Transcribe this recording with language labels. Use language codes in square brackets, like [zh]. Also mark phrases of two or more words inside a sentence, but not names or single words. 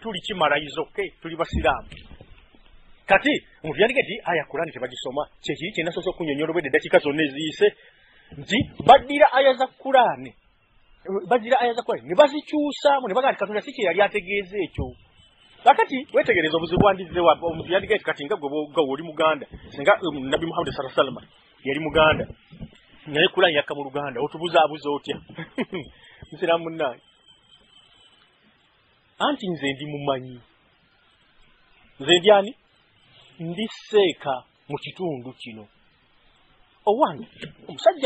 [lg] tuli kimalayizo tuli basiraamu kati omuntu yandiga nti aya Qur'ani tebagisoma kyekiri kyenasoose okunyonyola obwedde eddakiika zonna eziyise nti baddira aya za Qur'ani ne bazikyusaamu ne bagaa nti Katonda si kye yali ategeeza ekyo kakati wetegereza obuzibu bwandize omuntu yandiga nti kati nga gwe oli Muganda singa Nabbi Muhammad [ar] صلى الله عليه وسلم [lg] yali Muganda naye Qur'ani yakka mu Luganda otubuzaabuza otya musiraamu munnaye anti nze ndi mumanyi nze ndi ani ndi seeka mu kitundu kino owange omusajja